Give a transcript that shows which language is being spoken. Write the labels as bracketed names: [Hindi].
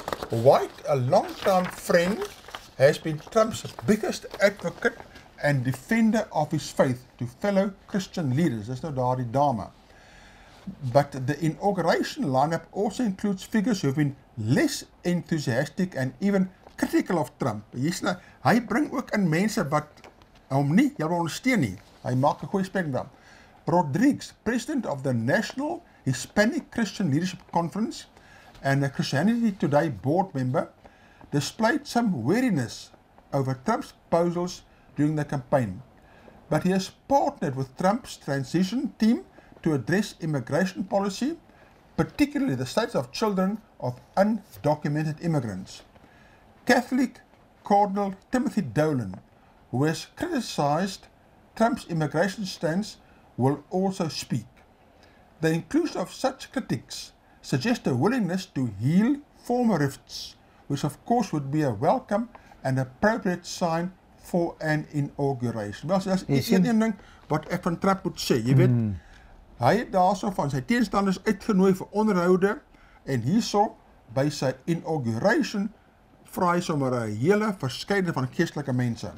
[English] White, a long-time friend, has been Trump's biggest advocate and defender of his faith to fellow Christian leaders. [Afrikaans] Dis nou daardie dame. [English] But the inauguration lineup also includes figures who have been less enthusiastic and even critical of Trump. [Afrikaans] Hy bring ook in mense wat hom nie heeltemal ondersteun nie. Hy maak 'n goeie spektrum. [English] Rodriguez, president of the National Hispanic Christian Leadership Conference and a Christianity Today board member, displayed some wariness over Trump's proposals during the campaign. But he has partnered with Trump's transition team to address immigration policy, particularly the status of children of undocumented immigrants. Catholic Cardinal Timothy Dolan, who has criticized Trump's immigration stance, will also speak. The inclusion of such critics suggests a willingness to heal former rifts, which of course would be a welcome and appropriate sign for an inauguration. [Afrikaans] Wel, dis een ding wat ek van Trump moet sê, jy weet, hy het daarso van sy teenstanders uitgenooi vir onderhoude en hierso by sy inauguration vraai sommer 'n hele verskeidenheid van geestelike mense.